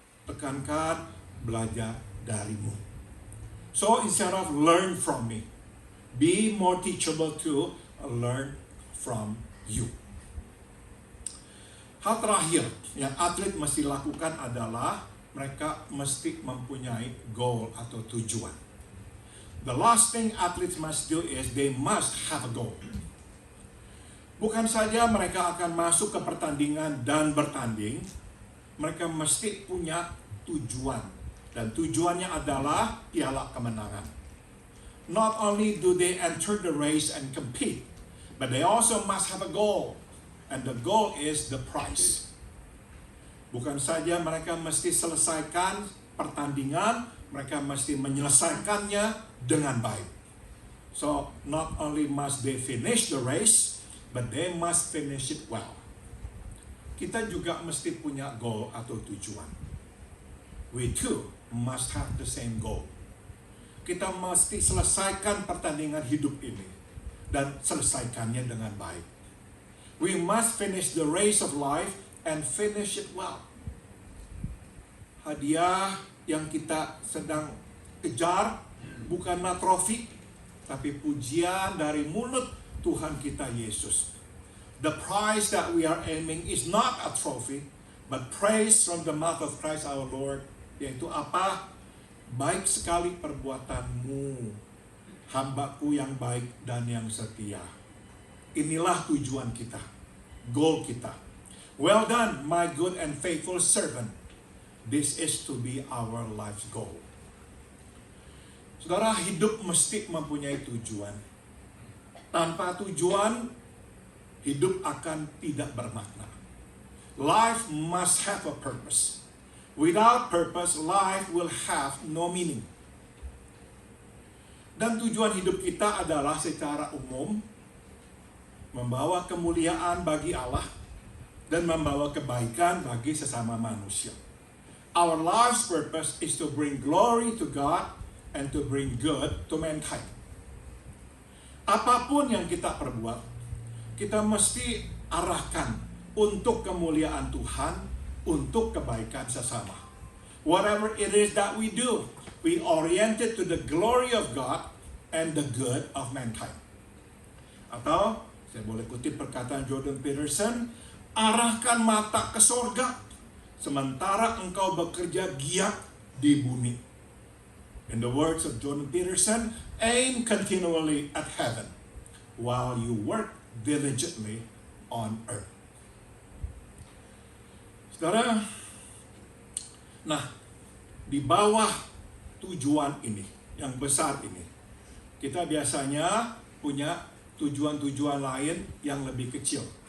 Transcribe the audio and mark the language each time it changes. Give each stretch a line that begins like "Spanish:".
Indonesian: Tekankan belajar darimu.
English: So, instead of learn from me, be more teachable to learn from you.
Indonesian: Hal terakhir yang atlet mesti lakukan adalah mereka mesti mempunyai goal atau tujuan.
English: The last thing athletes must do is they must have a goal.
Indonesian: Bukan saja mereka akan masuk ke pertandingan dan bertanding, mereka mesti punya tujuan. Dan tujuannya adalah piala kemenangan.
English: Not only do they enter the race and compete, but they also must have a goal. And the goal is the prize.
Indonesian: Bukan saja mereka mesti selesaikan pertandingan, mereka mesti menyelesaikannya dengan baik.
English: So, not only must they finish the race, but they must finish it well.
Indonesian: Kita juga mesti punya goal atau tujuan.
English: We too must have the same goal.
Indonesian: Kita mesti selesaikan pertandingan hidup ini dan selesaikannya dengan baik.
English: We must finish the race of life and finish it well.
Indonesian: Hadiah yang kita sedang kejar bukanlah trofi, tapi pujian dari mulut Tuhan kita Yesus.
English: The prize that we are aiming is not a trophy, but praise from the mouth of Christ our Lord.
Indonesian: Yaitu apa? Baik sekali perbuatanmu, hambaku yang baik dan yang setia. Inilah tujuan kita, goal kita.
English: Well done, my good and faithful servant. This is to be our life's goal.
Indonesian: Saudara, hidup mesti mempunyai tujuan. Tanpa tujuan, hidup akan tidak bermakna.
English: Life must have a purpose. Without purpose, life will have no meaning.
Indonesian: Dan tujuan hidup kita adalah secara umum membawa kemuliaan bagi Allah dan membawa kebaikan bagi sesama manusia.
English: Our life's purpose is to bring glory to God and to bring good to mankind.
Indonesian: Apapun yang kita perbuat, kita mesti arahkan untuk kemuliaan Tuhan, untuk kebaikan sesama.
English: Whatever it is that we do, we oriented to the glory of God and the good of mankind.
Indonesian: Atau, saya boleh kutip perkataan Jordan Peterson, arahkan mata ke sorga, sementara engkau bekerja giat di bumi.
English: In the words of Jordan Peterson, aim continually at heaven, while you work diligently on earth.
Indonesian: Saudara, nah, di bawah tujuan ini, yang besar ini, kita biasanya punya tujuan-tujuan lain yang lebih kecil.